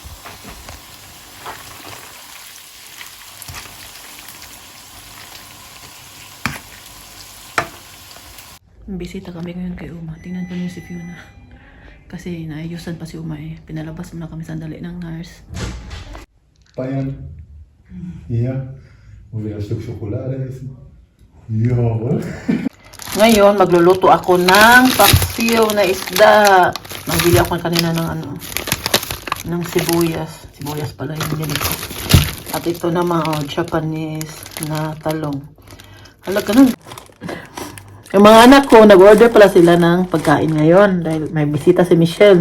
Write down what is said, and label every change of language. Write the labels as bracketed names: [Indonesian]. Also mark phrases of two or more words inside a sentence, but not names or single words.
[Filipino] Bisita kami ngayon kay Uma. Tingnan ko niyo si Fiona. Kasi naayusan pa si Uma eh. Pinalabas muna kami sandali ng nurse. [German] Bayern. Hier. Wo wir ein Stück Schokolade essen. Jawohl. [Filipino] Ngayon, magluluto ako ng paksiw na isda. Nagbili ako kanina ng sibuyas. Sibuyas pala yung binili ko. At ito naman, Japanese na talong. Halaga nun. Yung mga anak ko, nag-order pala sila ng pagkain ngayon dahil may bisita si Michelle.